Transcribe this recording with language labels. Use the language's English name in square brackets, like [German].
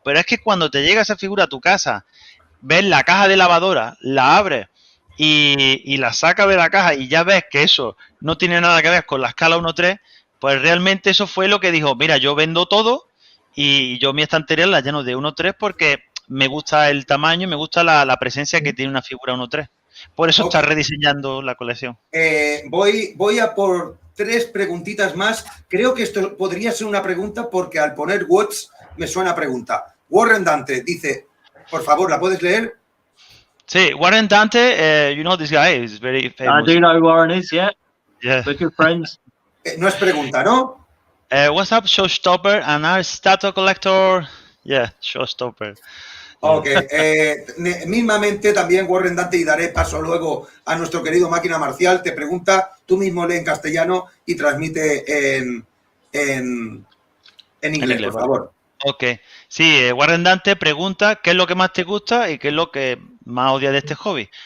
[Spanish] Pero es que cuando te llega esa figura a tu casa, ves la caja de lavadora, la abres y la sacas de la caja y ya ves que eso no tiene nada que ver con la escala 1/3, pues realmente eso fue lo que dijo: mira, yo vendo todo y yo mi estantería la lleno de 1/3 porque me gusta el tamaño y me gusta la presencia que tiene una figura 1/3. Por eso está rediseñando la colección. Voy a por 3 preguntitas más. Creo que esto podría ser una pregunta porque al poner what's me suena pregunta. Warren Dante dice, por favor, ¿la puedes leer? [English] Sí, Warren Dante, you know this guy is very famous. I do know who Warren is, yeah. Yeah. We're good friends. [Spanish] No es pregunta, ¿no? [English] What's up, Showstopper and our statue collector? Yeah, Showstopper. [Spanish] Ok, mismamente también Warren Dante, y daré paso luego a nuestro querido Máquina Marcial, te pregunta, tú mismo lee en castellano y transmite en inglés, por favor. Ok, sí, Warren Dante pregunta qué es lo que más te gusta y qué es lo que más odias de este hobby.